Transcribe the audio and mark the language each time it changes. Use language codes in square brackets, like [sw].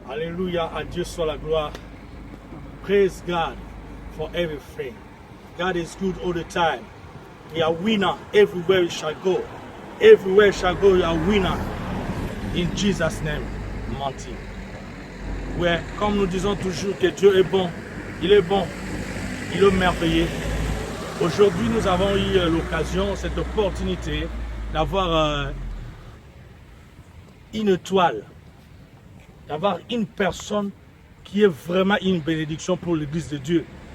[fr] Alléluia, à Dieu soit la gloire. [en] Praise God for everything. God is good all the time. We are winner everywhere we shall go. Everywhere we shall go, we are winner. In Jesus' name, mighty. [fr] Ouais, comme nous disons toujours que Dieu est bon, il est bon, il est merveilleux. Aujourd'hui, nous avons eu l'occasion, cette opportunité d'avoir une étoile, d'avoir une personne qui est vraiment une bénédiction pour l'Église de Dieu.